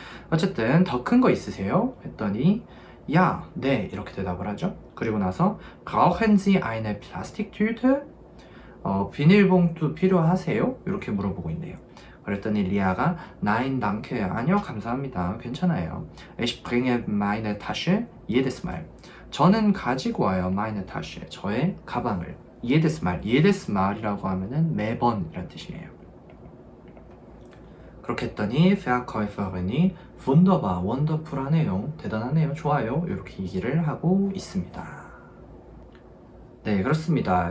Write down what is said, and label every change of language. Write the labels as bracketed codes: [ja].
[ko] 어쨌든 더 큰 거 있으세요? 했더니 야, 네 이렇게 대답을 하죠. 그리고 나서 [de] brauchen Sie eine Plastiktüte? [ko] 비닐봉투 필요하세요? 이렇게 물어보고 있네요. 그랬더니 리아가 [de] Nein, danke. [ko] 아니요, 감사합니다. 괜찮아요. [de] Ich bringe meine Tasche jedes Mal. [ko] 저는 가지고 와요. [de] meine Tasche. [ko] 저의 가방을. [de] jedes Mal. [ko] jedes Mal이라고 하면은 매번 이란 뜻이에요. 그렇게 했더니 Verkäufer이 [de] wunderbar, [ko] 원더풀하네요, 대단하네요, 좋아요 이렇게 얘기를 하고 있습니다. 네, 그렇습니다.